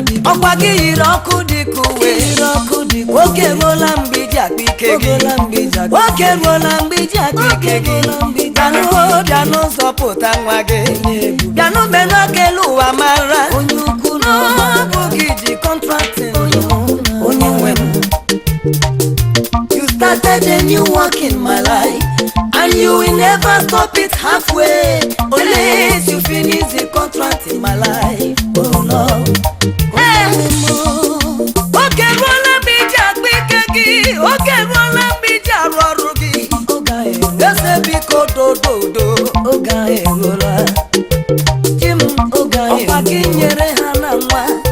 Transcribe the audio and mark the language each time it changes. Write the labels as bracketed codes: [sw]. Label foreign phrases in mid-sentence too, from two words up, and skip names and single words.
[ig] Ọkwa gị yiri ọkụ dị ka uwe. Oge ruola mgbe iji akpa ike gị. Oge ruola mgbe iji akpa ike gị. Bịanụ hoo, bịanụ zọpụta nwa gị. Bịanụ mee n'oge elu ụwa mara. Ọ bụ gị ji kọntraktị blessing. Onye nwe m. [en] You started a new work in my life, and you will never stop it halfway, unless you finish the contract in my life. Oh Lord. Hey! [ig] Oge ruola mgbe iji akpa ike gị, oge ruola mgbe iji arụ ọrụ gị. Oge anyị. Eze biko dodo Do, oge ahụ eruola. Chi m, oge ahụ Ọkwa gị eruola. nyere ha na nwa.